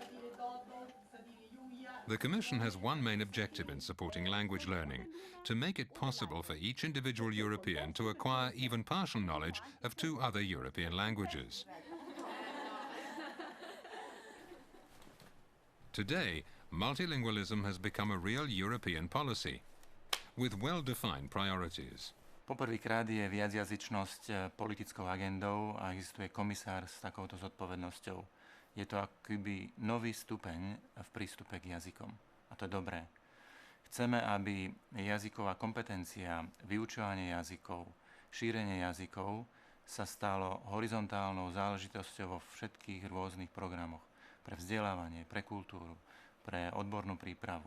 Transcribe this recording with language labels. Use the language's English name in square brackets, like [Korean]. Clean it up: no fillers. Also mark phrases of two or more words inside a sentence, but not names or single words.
[English] The Commission has one main objective in supporting language learning: to make it possible for each individual European to acquire even partial knowledge of 2 other European languages. Today, multilingualism has become a real European policy, with well-defined priorities. [Slovak] Poprvýkrát je viacjazyčnosť politickou agendou a existuje komisár s takouto zodpovednosťou. Je to akoby nový stupeň v prístupe k jazykom. A to je dobré. Chceme, aby jazyková kompetencia, vyučovanie jazykov, šírenie jazykov sa stalo horizontálnou záležitosťou vo všetkých rôznych programoch pre vzdelávanie, pre kultúru, pre odbornú prípravu.